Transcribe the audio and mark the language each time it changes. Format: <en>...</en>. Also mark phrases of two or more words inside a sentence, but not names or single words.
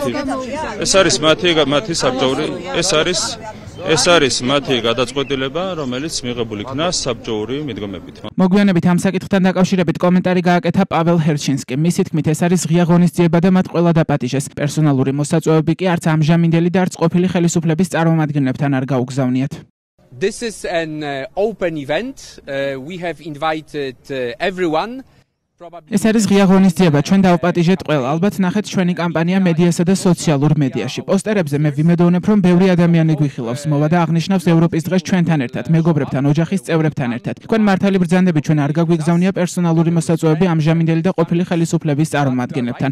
<ka>ეს არის მათი საბჭოური, ეს არის ეს არის მათი გადაწყვეტილება, რომელიც მიღებული იქნა საბჭოური მიდგომებით. მოგვიანებით ამ საკითხთან დაკავშირებით კომენტარი გააკეთა პაվել ჰერჩინსკიმ. მისი თქმით, ეს არის ღია ღონისძიება და მათ ყველა დაპატიჟეს. პერსონალური მოსაწვევები კი არც ამჟამინდელი და არც ყოფილი ხელისუფლების წარმომადგენლებთან არ გაუგზავნიათ.</ka> <en>This is an open event. We have invited everyone.</en> <ka>ეს არის ღია ღონისძიება, ჩვენ დავპატიჟეთ ყველა. ალბათ ნახეთ ჩვენი კამპანია მედიასა და სოციალურ მედიაში. პოსტერებზე მე ვიმედოვნებ, რომ ბევრი ადამიანი გვიხილავს მოვა და აღნიშნავს ევროპის დღეს ჩვენთან ერთად, მეგობრებთან, ოჯახის წევრებთან ერთად. თქვენ მართალი ბრძანდებით, ჩვენ არ გაგვიგზავნია პერსონალური მოსაწვევები ამჟამინდელი და ყოფილი ხელისუფლების წარმომადგენლებთან.</ka>